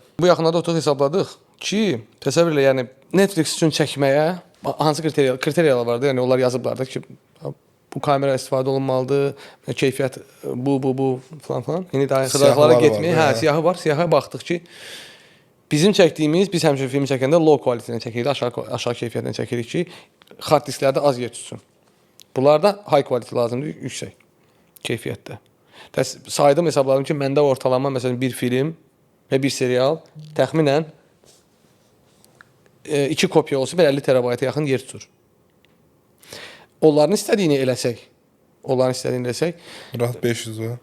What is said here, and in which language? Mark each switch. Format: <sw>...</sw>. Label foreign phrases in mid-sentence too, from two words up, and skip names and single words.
<az>Bu yaxınlarda oturduq, hesabladıq ki, təsəvvür elə, yəni Netflix üçün çəkməyə hansı kriteriyalar vardı? Yəni onlar yazıblar da ki, bu kamera istifadə olunmalıdır, keyfiyyət bu falan. İndi daha xırdalıqlara getməyə, siyahı var. Siyahıya baxdıq ki, bizim çəkdiyimiz, biz həmişə film çəkəndə</az> <en>low quality-</en> <az>lə çəkirik, aşağı keyfiyyətlə çəkirik ki, hard disklərdə az yer tutsun. Bunlarda</az> <en>high quality</en> <az>lazımdır, yüksək keyfiyyətdə. Saydım, hesabladım ki, məndə ortalama məsələn bir film və bir serial təxminən 2 kopya olsa 50 terabayta yaxın yer tutur. Onların istədiyini eləsək, rahat 500 var.</az>